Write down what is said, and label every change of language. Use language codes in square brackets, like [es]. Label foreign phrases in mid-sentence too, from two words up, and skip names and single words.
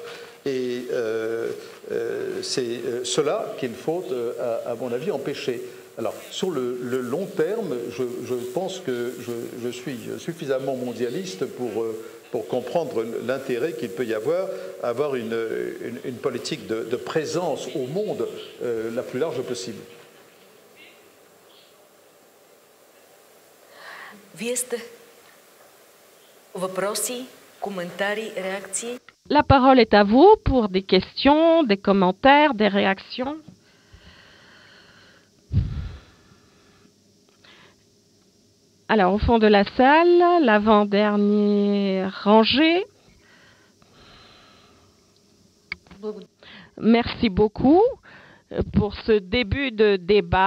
[fr] Et c'est cela qu'il faut, à mon avis, empêcher. Alors, sur le long terme, je pense que je suis suffisamment mondialiste pour comprendre l'intérêt qu'il peut y avoir une politique de présence au monde la plus large possible. [bg] Вие сте въпроси, коментари, реакции? [fr] La parole est à vous pour des questions, des commentaires, des réactions. Alors, au fond de la salle, l'avant-dernière rangée. Merci beaucoup pour ce début de débat.